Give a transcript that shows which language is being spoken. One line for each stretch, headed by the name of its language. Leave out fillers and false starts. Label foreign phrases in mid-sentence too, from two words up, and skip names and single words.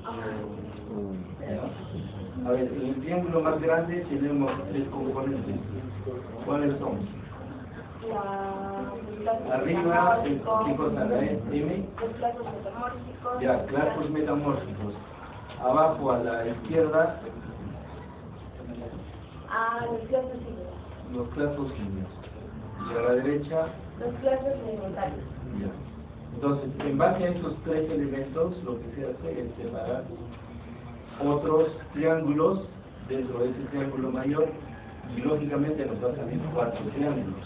Spanish: A ver, en el triángulo más grande tenemos 3 componentes. ¿Cuáles son? Arriba, ¿qué cosa? La M. Los clasos metamórficos. Ya, clasos metamórficos. Abajo a la izquierda, Los clasos ígneos. los clasos ígneos. Y a la derecha, Los clasos sedimentarios. ya. Entonces, en base a estos 3 elementos, lo que se hace es separar otros triángulos dentro de ese triángulo mayor y lógicamente nos va a salir 4 triángulos.